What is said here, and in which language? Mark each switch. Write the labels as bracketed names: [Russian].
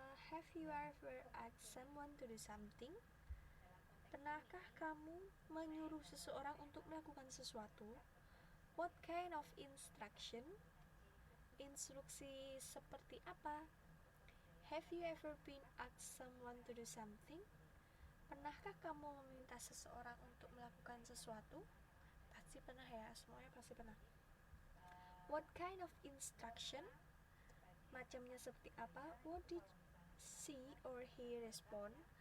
[English] Have you ever asked someone to do something? [Indonesian] Pernahkah kamu menyuruh seseorang untuk melakukan sesuatu? [English] What kind of instruction? [Indonesian] Instruksi seperti apa? [English] Have you ever been asked someone to do something? [Indonesian] Pernahkah kamu meminta seseorang untuk melakukan sesuatu? Pasti pernah ya, semuanya pasti pernah. [English] What kind of instruction? [Indonesian] Macamnya seperti apa? [English] What did she or he respond?